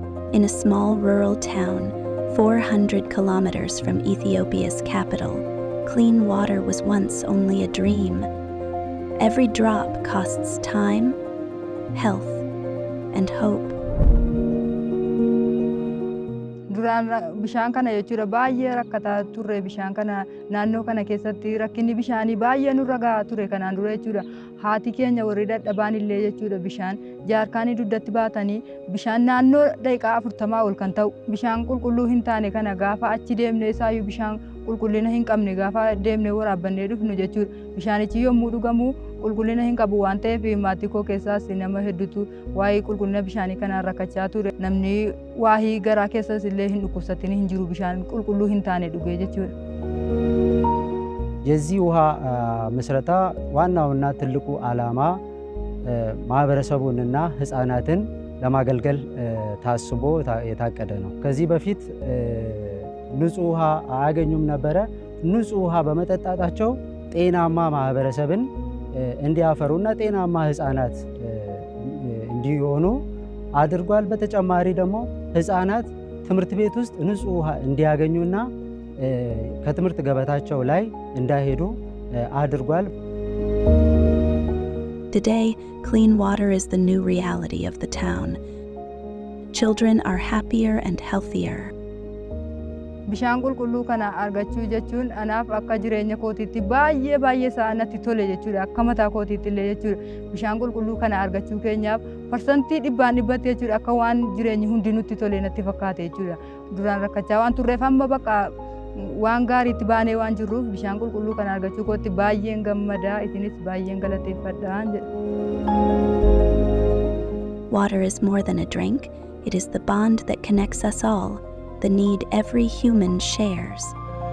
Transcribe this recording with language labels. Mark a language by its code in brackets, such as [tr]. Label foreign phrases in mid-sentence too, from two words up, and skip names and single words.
[en] In a small rural town, 400 kilometers from Ethiopia's capital, clean water was once only a dream. Every drop costs time, health, and hope. [om] Duraan bishaan kana jechuudha baay'ee rakkataa turre bishaan kana naannoo kana keessatti rakkinni bishaanii baay'ee nurra gahaa ture kanaan dura jechuudha. Haati keenya warri dadhabaan illee jechuudha bishaan jaarkaanii dugdatti baatanii bishaan naannoo daqiiqaa 40 ol kan ta'u bishaan qulqulluu hin taane kana gaafa achi deemne isaayyuu bishaan qulqullina hin qabne gaafa deemne waraabbannee dhufnu jechuudha. Bishaanichi yommuu dhugamu qulqullina hin qabu waan ta'eef maatii koo keessaas nama hedduutu waa'ee qulqullina bishaanii kanaan rakkachaa ture. Namni waa'ee garaa keessas illee hin dhukkubsatin hin jiru bishaan qulqulluu hin taane dhugee jechuudha. [am] የዚህ ውሃ ምስረታ ዋናውና ትልቁ ዓላማ ማህበረሰቡንና ህፃናትን ለማገልገል ታስቦ የታቀደ ነው። ከዚህ በፊት ንጹህ ውሃ አያገኙም ነበረ። ንጹህ ውሃ በመጠጣታቸው ጤናማ ማህበረሰብን እንዲያፈሩና ጤናማ ህፃናት እንዲሆኑ አድርጓል። በተጨማሪ ደግሞ ህፃናት ትምህርት ቤት ውስጥ ንጹህ ውሃ እንዲያገኙና ከትምህርት ገበታቸው ላይ እንዳይሄዱ አድርጓል። [en] Today, clean water is the new reality of the town. Children are happier and healthier. [om] Bishaan qulqulluu kana argachuu jechuun anaaf akka jireenya kootiitti baay'ee isaa natti tole jechuudha. Akka mataa kootiitti illee jechuudha. Bishaan qulqulluu kana argachuu keenyaaf parsantii 100% jechuudha. Akka waan jireenyi hundi nutti tole natti fakkaate jechuudha. Duraan rakkachaa waan turreef amma bakka waan gaariitti baanee waan jirruuf bishaan qulqulluu kana argachuu kootti baay'een gammadaa isinis baay'een galateeffadhaan jedha. [en] Water is more than a drink. It is the bond that connects us all, the need every human shares.